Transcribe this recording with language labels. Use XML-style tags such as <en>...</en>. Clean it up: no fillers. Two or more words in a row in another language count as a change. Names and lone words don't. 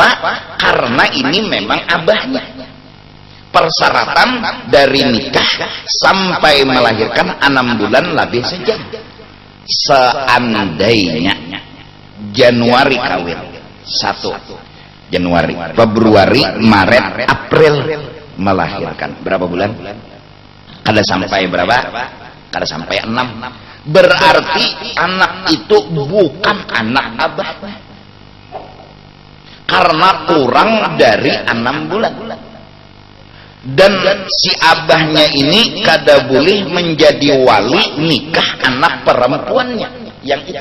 <bjn>Karena ini memang abahnya. Persyaratan dari nikah sampai melahirkan 6 bulan lebih sejam. Seandainya Januari kawin 1 Januari, Februari, Maret, April melahirkan, berapa bulan? Kada sampai berapa? Kada sampai 6. Berarti anak itu bukan anak abah, karena kurang dari 6 bulan. Dan si abahnya ini kada boleh menjadi wali nikah anak perempuannya yang itu.</bjn>